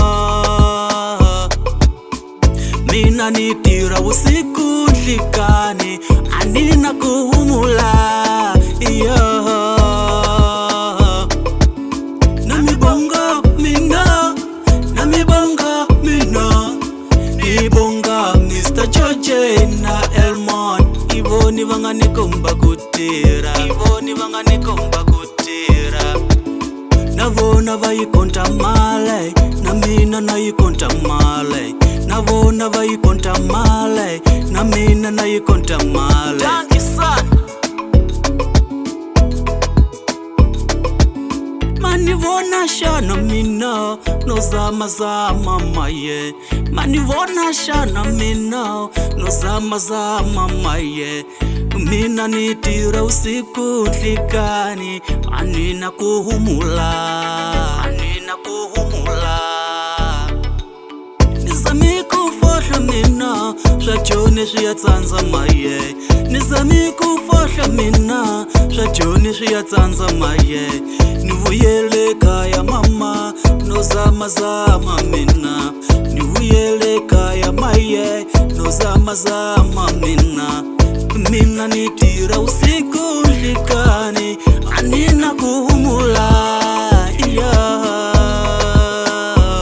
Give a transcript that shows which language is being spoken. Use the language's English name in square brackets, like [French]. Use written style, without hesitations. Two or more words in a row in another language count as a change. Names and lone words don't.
[Tsonga] Mina nitira usiku nhlikani anina kuhumula iyawa. Namibonga mina, namibonga mina. Ibonga Mr. George na Elmon. Ivoni vangani komba kutira. Ivoni vangani komba kutira. Navona vayikonta male, na mina nayikonta male. Navona vayikonta male, na mina nayikonta male. [English] Thank you son. [Tsonga] Manivona shana mina no zama zama maye. Manivona shana mina no zama zama maye. Mina nitira usiku nhlikani anina kuhumula. Anina kuhumula. Nizami kufohla mina swajoni swiyatsanza maye. Nizami kufohla mina swajoni swiyatsanza maye. Nivuyele kaya mama no zama zama mina. Nivuyele kaya maye no zama zama mina. Mina nitira usiku nhlikani anina kuhumula yeah.